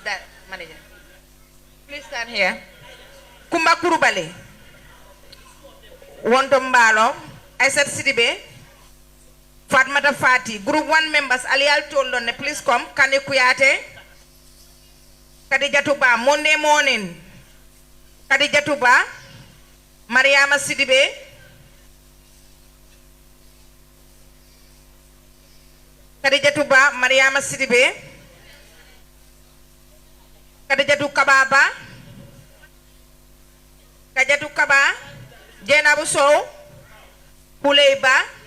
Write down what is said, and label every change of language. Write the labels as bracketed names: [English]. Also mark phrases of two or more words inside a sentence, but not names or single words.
[English] That manager. Please stand here. Kumba Kurubali, Wontombalo, Aisadu Sidibe, Fatmata Fati, Group 1 members, Alial Tolone, please come. Kane Kuyate, Kadijatuba, Monday morning. Kadijatuba, Mariama Sidibe, Kadijatuba, Mariama Sidibe, Kadijatu Kababa, Kadijatu Kaba, Jenabu Sow, Huleiba,